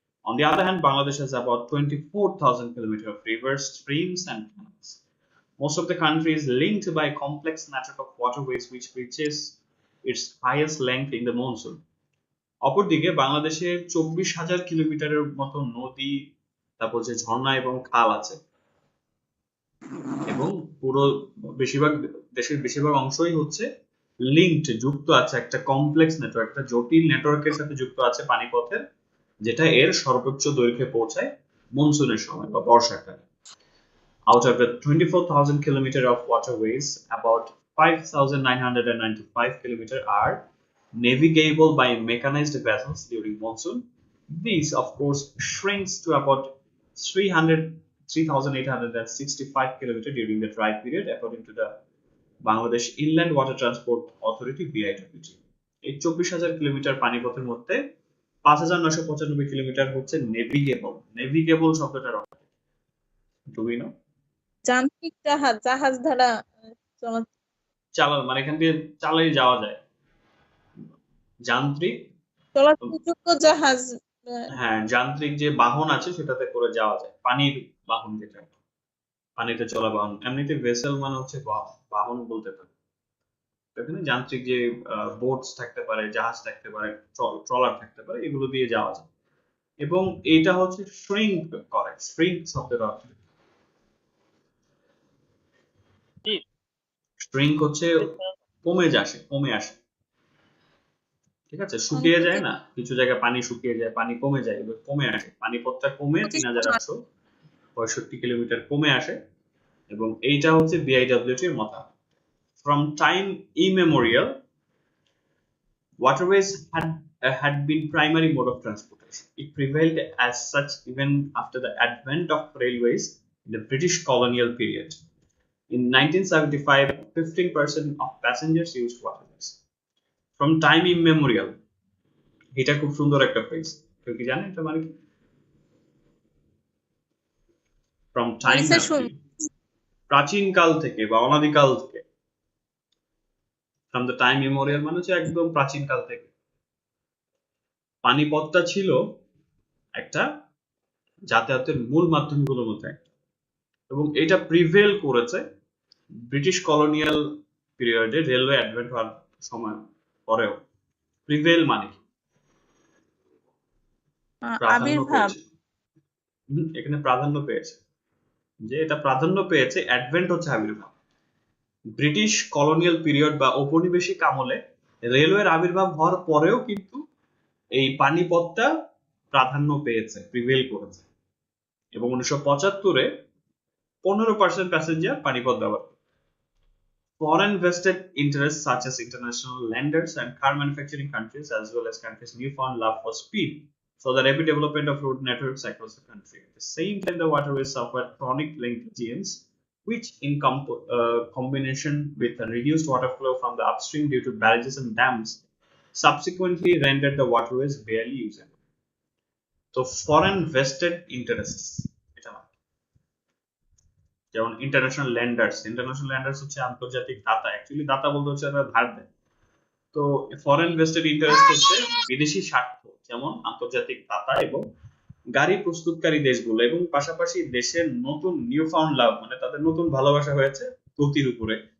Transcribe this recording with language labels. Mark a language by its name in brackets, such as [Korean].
[English] On the other hand, Bangladesh has about 24,000 kilometers of rivers, streams, and canals. Most of the country is linked by a complex network of waterways which reaches its highest length in the monsoon. [Bangla] অপরদিকে বাংলাদেশে 24,000 কিলোমিটারের মতো নদী, তারপর যে ঝর্ণা এবং খাল আছে, এবং পুরো দেশের বেশিরভাগ অংশই হচ্ছে লিঙ্কড, যুক্ত আছে একটা কমপ্লেক্স নেটওয়ার্ক, একটা জটিল নেটওয়ার্কের সাথে যুক্ত আছে পানিপথের, যেটা এর সর্বোচ্চ দৈর্ঘ্যে পৌঁছায় মনসুনের সময় বা বর্ষাকালে। [English] Out of the 24,000 kilometers of waterways, about 5,995 kilometers are navigable by mechanized vessels during monsoon. These, of course, shrinks to about 3,865 kilometers during the dry period, according to the Bangladesh Inland Water Transport Authority (BIWT). [Bangla] এই 24,000 kilometre পানিপথের মধ্যে 5,995 kilometre হচ্ছে navigable শব্দটার অর্থ [English] Do we know? [Bangla] যান্ত্রিক জাহাজ দ্বারা চালান, মানে এখান দিয়ে চালাই যাওয়া যায়, যান্ত্রিক চলাচলযোগ্য জাহাজ। হ্যাঁ, যান্ত্রিক যে বাহন আছে সেটাতে করে যাওয়া যায়, পানির বাহন, যেটা পানিতে চলা বাহন। এমনিতে ভেসেল মানে হচ্ছে বাহন বলতে পারে। এখানে যান্ত্রিক যে বোটস থাকতে পারে, জাহাজ থাকতে পারে, ট্রলার থাকতে পারে, এগুলো দিয়ে যাওয়া যায়। এবং এইটা হচ্ছে শ্রিঙ্ক করে, শ্রিঙ্ক শব্দের অর্থ। শ্রিঙ্ক হচ্ছে কমে আসে, ঠিক আছে, শুকিয়ে যায় না, কিছু জায়গায় পানি শুকিয়ে যায়, পানি কমে যায়, এবার কমে আসে, পানিপথটা কমে 3865 কিলোমিটার কমে আসে। এবং এইটা হচ্ছে বিআইডব্লিউটি এর মতামত। [English] From time immemorial waterways had been primary mode of transportation. It prevailed as such even after the advent of railways in the British colonial period. In 1975, 15% of passengers used waterways. From time immemorial, [Bangla] এটা খুব সুন্দর একটা phrase, কেউ কি জানে এটা মানে কি? ফ্রম টাইম, প্রাচীন কাল থেকে বা অনাদিকাল থেকে। [English] from the time memorial [Bangla] মানে হচ্ছে একদম প্রাচীন কাল থেকে পানিপথটা ছিল একটা যাতায়াতের মূল মাধ্যমগুলোর মধ্যে একটা, এবং এটা প্রিভেল করেছে ব্রিটিশ কলোনিয়াল পিরিয়ডে রেলওয়ে অ্যাডভেন্ট হওয়ার সময় পরেও। প্রিভেল মানে কি? প্রাধান্য পেয়েছে। এখানে প্রাধান্য পেয়েছে, যে এটা প্রাধান্য পেয়েছে, অ্যাডভেন্ট হচ্ছে আবির্ভাব। ব্রিটিশ কলোনিয়াল পিরিয়ড বা ঔপনিবেশিক আমলে রেলওয়ের আবির্ভাব হওয়ার পরেও কিন্তু এই পানিপথটা প্রাধান্য পেয়েছে, প্রিভেল করেছে। এবং 1975-এ 15% প্যাসেঞ্জার পানিপথ ব্যবহার করে। [English] Foreign vested interests such as international lenders and car manufacturing countries, as well as countries' newfound love for speed, saw the rapid development of road networks across the country. At the same time, the waterways suffered chronic linkages, which, in combination with a reduced water flow from the upstream due to barrages and dams, subsequently rendered the waterways barely usable. So, foreign vested interests, [Bangla] যেমন international lender's হচ্ছে আন্তর্জাতিক দাতা, actually দাতা বলতে হচ্ছে তারা ধার দেয়। তো foreign vested interest হচ্ছে বিদেশি স্বার্থ, যেমন আন্তর্জাতিক দাতা এবং গাড়ি প্রস্তুতকারী দেশগুলো, এবং পাশাপাশি দেশের নতুন নিউ ফাউন্ড লাভ মানে তাদের নতুন ভালোবাসা হয়েছে গতির উপরে।